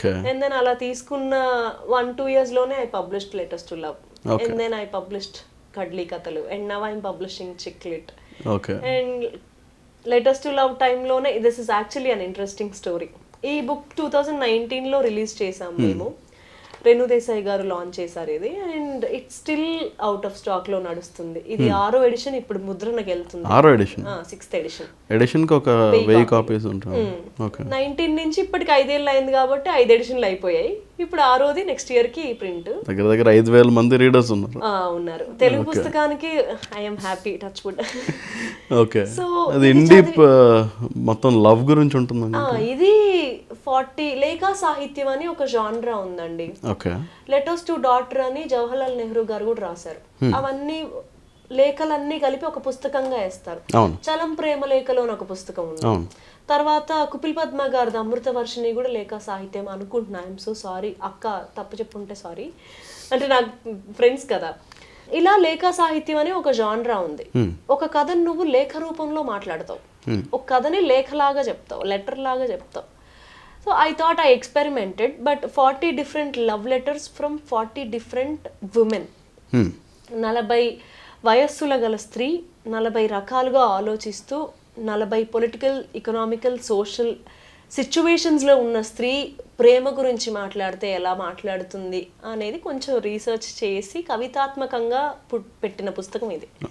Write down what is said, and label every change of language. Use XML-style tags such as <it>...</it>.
<en>And then</en> <te>అలా తీసుకున్న</te> <en>1-2 years లోనే I published Letters to Love. And then I published cuddly కథలు, and now I'm publishing Chicklit. And Letters to Love టైంలోనే, this is actually an interesting story.</en> <te>ఈ book 2019 లో release చేసాం మేము, రేణు దేశాయ్ గారు లాంచ్ చేశారు ఇది,</te> <en>and it's still out of stock</en> <te>లో నడుస్తుంది. ఇది 6వ ఎడిషన్ ఇప్పుడు ముద్రణకి వెళ్తుంది. 6th ఎడిషన్ కి ఒక 1000 కాపీస్ ఉంటాయి. 19 నుంచి ఇప్పటికి 5 ఏళ్ళు అయింది కాబట్టి 5 ఎడిషన్లు అయిపోయాయి. ఇప్పుడు 6వది నెక్స్ట్ ఇయర్ కి ప్రింట్. దగ్గర 5000 మంది రీడర్స్ ఉన్నారు. తెలుగు పుస్తకానికి</te> <en>I'm happy, touch wood.</en> <te>Okay, అది ఇండీ మొత్తం లవ్ గురించి ఉంటుంది. ఇది 40 లేఖా సాహిత్యం అని ఒక జాన్రా ఉందండి. లెటర్స్ టు డాటర్ అని జవహర్లాల్ నెహ్రూ గారు కూడా రాశారు. అవన్నీ లేఖలన్నీ కలిపి ఒక పుస్తకంగా వేస్తారు. చలం ప్రేమ లేఖలో ఒక పుస్తకం ఉంది. తర్వాత కుపిల్ పద్మ గారిది అమృత వర్షిణి కూడా లేఖా సాహిత్యం అనుకుంటున్నా.</te> <en>I'm so sorry</en> <te>అక్క, తప్పు చెప్పుంటే సారీ, అంటే నాకు ఫ్రెండ్స్ కదా. ఇలా లేఖా సాహిత్యం అని ఒక జాన్రా ఉంది. ఒక కథను నువ్వు లేఖ రూపంలో మాట్లాడతావు, ఒక కథని లేఖలాగా చెప్తావు, లెటర్ లాగా చెప్తావు.</te> <en>So I thought I experimented, but 40 different love letters from 40 different women.</en> <te>40 వయస్సుల గల స్త్రీ, 40 రకాలుగా ఆలోచిస్తూ, 40 పొలిటికల్, ఎకనామికల్, సోషల్ సిచ్యువేషన్స్లో ఉన్న స్త్రీ ప్రేమ గురించి మాట్లాడితే ఎలా మాట్లాడుతుంది అనేది కొంచెం రీసెర్చ్ చేసి కవితాత్మకంగా పెట్టిన పుస్తకం ఇది.</te>